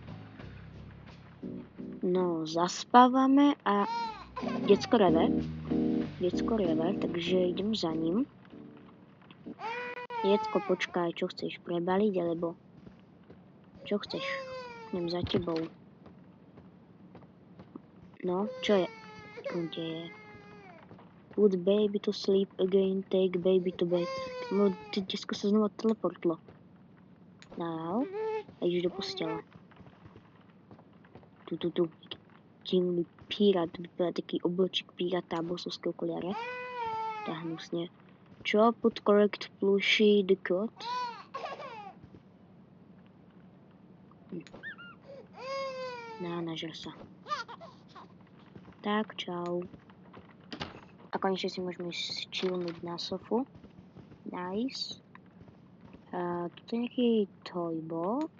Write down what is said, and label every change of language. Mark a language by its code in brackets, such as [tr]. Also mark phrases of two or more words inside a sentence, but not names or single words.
[sk] No, zaspávame a decko reve, takže idem za ním. Decko, počkaj, čo chceš prebaliť, alebo čo chceš? Idem za tebou. No, čo je? Kde je? [en] Put baby to sleep again, take baby to bed. [sk] No, decko sa znova teleportlo. Now, a ideš do postele. Tu. Divný pirát, vypadá taký oblečík piráta a bosovské okuliare. Tá hnusne. Čo? [en] Put correct plushie the cut. [sk] Nažer sa. Tak, čau. A konečne si môžeme chillnúť na sofu. Nice. Tuto je nejaký [en] toy box.